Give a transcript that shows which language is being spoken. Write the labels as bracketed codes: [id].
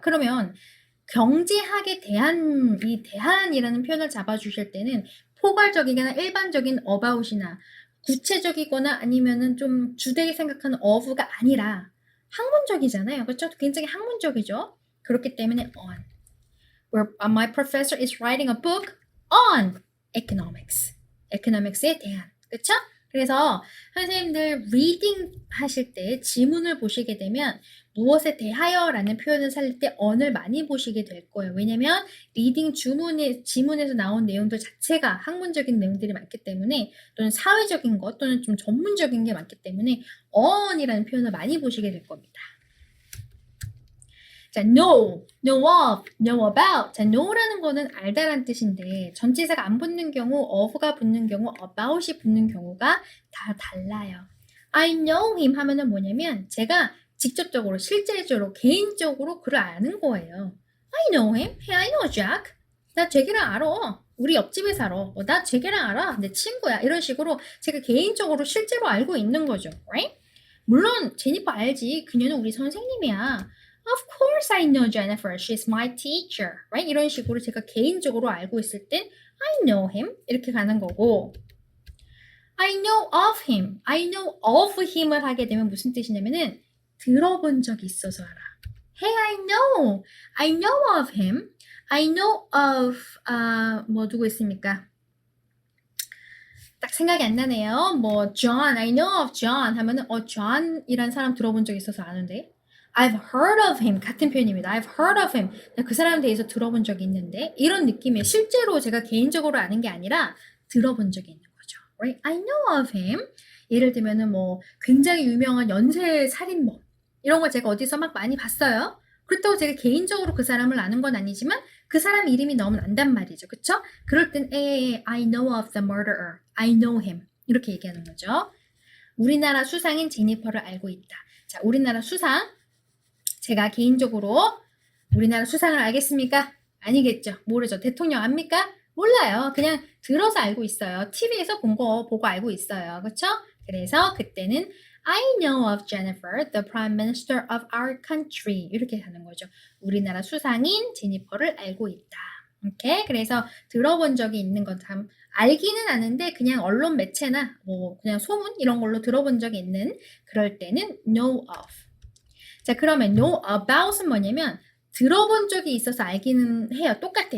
[ko] 그러면 경제학에 대한 이 대한이라는 표현을 잡아주실 때는 포괄적이거나 일반적인 about이나 구체적이거나 아니면은 좀 주되게 생각하는 of가 아니라 학문적이잖아요. 그렇죠? 굉장히 학문적이죠. 그렇기 때문에 on. [en] My professor is writing a book on economics. [ko] economics에 대한. 그렇죠? 그래서 선생님들 리딩 하실 때 지문을 보시게 되면 무엇에 대하여라는 표현을 살릴 때 on을 많이 보시게 될 거예요. 왜냐면 리딩 지문에서 나온 내용들 자체가 학문적인 내용들이 많기 때문에 또는 사회적인 것 또는 좀 전문적인 게 많기 때문에 on이라는 표현을 많이 보시게 될 겁니다. 자, know, know of, know about. 자, know라는 거는 알다란 뜻인데 전치사가 안 붙는 경우, of가 붙는 경우, about이 붙는 경우가 다 달라요. [en] I know him [ko] 하면은 뭐냐면 제가 직접적으로, 실제적으로, 개인적으로 그를 아는 거예요. [en] I know him. Hey, I know Jack. [ko] 나 잭이랑 알아. 우리 옆집에 살아. 나 잭이랑 알아. 내 친구야. 이런 식으로 제가 개인적으로 실제로 알고 있는 거죠. [en] Right? [ko] 물론 제니퍼 알지. 그녀는 우리 선생님이야. [en] Of course I know Jennifer. She's my teacher. Right? [ko] 이런 식으로 제가 개인적으로 알고 있을 땐 [en] I know him. [ko] 이렇게 가는 거고 [en] I know of him. I know of him [ko] 을 하게 되면 무슨 뜻이냐면은 들어본 적이 있어서 알아. [en] Hey, I know of him. I know of [ko] 뭐 누구 있습니까? 딱 생각이 안 나네요. 뭐 John, [en] I know of John [ko] 하면은 John이란 사람 들어본 적 있어서 아는데 [en] I've heard of him [ko] 같은 표현입니다. [en] I've heard of him. [ko] 그 사람에 대해서 들어본 적이 있는데 이런 느낌이에요. 실제로 제가 개인적으로 아는 게 아니라 들어본 적이 있는 거죠. [en] Right? I know of him. [ko] 예를 들면은 뭐 굉장히 유명한 연쇄 살인범 이런 걸 제가 어디서 막 많이 봤어요. 그렇다고 제가 개인적으로 그 사람을 아는 건 아니지만 그 사람 이름이 너무 난단 말이죠. 그쵸? 그럴 땐 [en] I know of the murderer. I know him. [ko] 이렇게 얘기하는 거죠. 우리나라 수상인 제니퍼를 알고 있다. 자, 우리나라 수상. 제가 개인적으로 우리나라 수상을 알겠습니까? 아니겠죠. 모르죠. 대통령 압니까? 몰라요. 그냥 들어서 알고 있어요. TV에서 본 거 보고 알고 있어요. 그렇죠? 그래서 그때는 [en] I know of Jennifer, the Prime Minister of our country. [ko] 이렇게 하는 거죠. 우리나라 수상인 제니퍼를 알고 있다. 오케이? 그래서 들어본 적이 있는 건 참 알기는 아는데 그냥 언론 매체나 뭐 그냥 소문 이런 걸로 들어본 적이 있는 그럴 때는 know of. 자, 그러면 know about은 뭐냐면 들어본 적이 있어서 알기는 해요. 똑같아.